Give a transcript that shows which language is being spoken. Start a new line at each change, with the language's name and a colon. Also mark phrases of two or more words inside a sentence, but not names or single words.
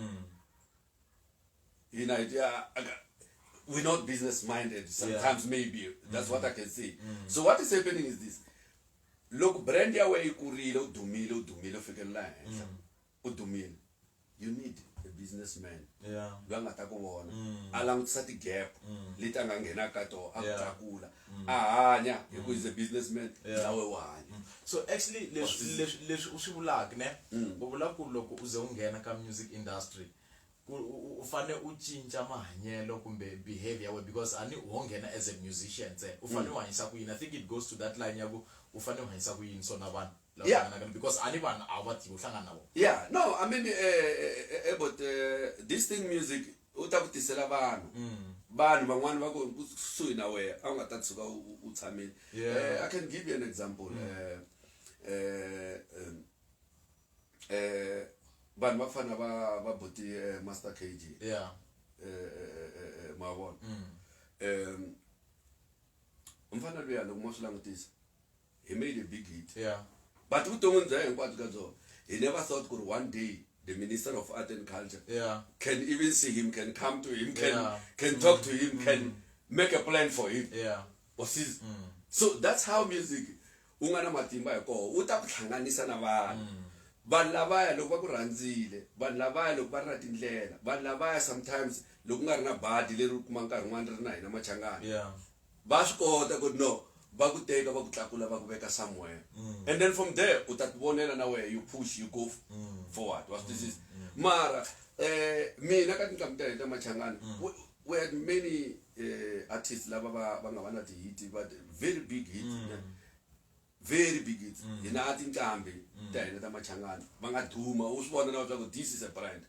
English: you know we're not business minded sometimes maybe that's what I can say so what is happening is this look
Tsonga: brand ya wena yi kurile u dumile u fikelela henhla u dumile
English: you need a businessman
Tsonga: loyi nga ta ku vona a langutisa ti-gap leti a nga nghenaka ka tona a ku tlakula a hanya hi ku
English: is a businessman
Tsonga: nawe u hanya so actually leswi u swi vulaka ne u vula ku loko u ze u nghena ka music industry u fane u cinca mahanyelo kumbe
English: behavior way,
Tsonga: because ani wongena
English: as a musician
Tsonga: u fane u hanyisa ku yini.
English: I think it goes to that line
Tsonga: yaku u fane u hanyisa ku yini sona vanhu because ani vanhu a va tivi u hlangana navo.
English: Yeah, no, I mean but this thing music
Tsonga: u ta kutisela vanhu van'wana va ku kusuhi na wena a nga ta tshuka u tshamile.
English: I can give you an example.
Tsonga: Vanhu va fana va boti Master KG. Ma vona umfana luya loko mo swi langutisa,
English: he made a big hit.
Tsonga: But vuton'wini bya hinkwabyo ka byona,
English: he never thought
Tsonga: ku ri
English: one day the Minister of Art and Culture can even see him, can come to him, can talk to him, can make a plan for him. So that's how music
Tsonga: unga na matimba yako u ta ku hlanganisa na vanhu. Vanhu lavaya loko va ku rhandzile, vanhu lavaya loko va ri na tindlela, vanhu lavaya sometimes loko nga ri na badi leri u kuma nkarhi n'wana ri na hina Machangani, va swi kota ku no va ku teka va ku tlakula va ku veka somewhere,
English: and then from there
Tsonga: u ta tivonela na wena,
English: you push, you go forward. What this is
Tsonga: mara mina ka tinhlamu ta hina Machangani,
English: we had many artists
Tsonga: lava va nga va na ti-hit,
English: but very big hits. Very big hits.
Tsonga: Hina tinqambi ta hina ta Machangani va nga duma u swi vona na leswaku
English: this is a brand.